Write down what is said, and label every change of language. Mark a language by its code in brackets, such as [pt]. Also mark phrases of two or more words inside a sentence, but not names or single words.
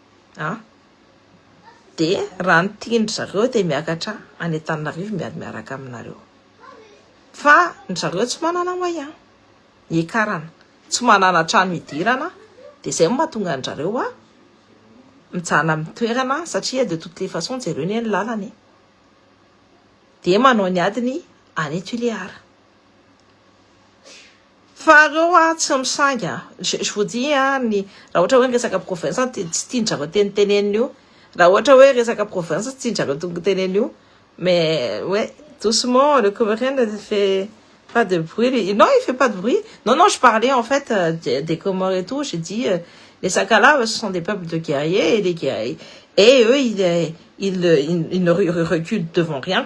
[mg] de raha nitindry zareo de miakatra any Antananarivo miady miaraka aminareo fa ny zareo tsy manana moyen hikarana tsy manana trano hidirana de zay mahatonga anjareo mijana amin'ny toerana satria [fr] de toutes les façons [mg] zareo ny lalany de manao ny adiny any Tuléar fa reo tsy misanga [fr] je vous dis [mg] ny raha ohatra hoe resaka province tsy tianjareo teneniny io raha ohatra hoe resaka province tsy tianjareo tonga teneniny io [fr] mais ouais doucement le Comorien ne fait pas de bruit. Non, il fait pas de bruit. Non, je parlais en fait des Comores et tout. J'ai dit, les Sakala, ce sont des peuples de guerriers et les guerriers. Et eux, ils ne reculent devant rien.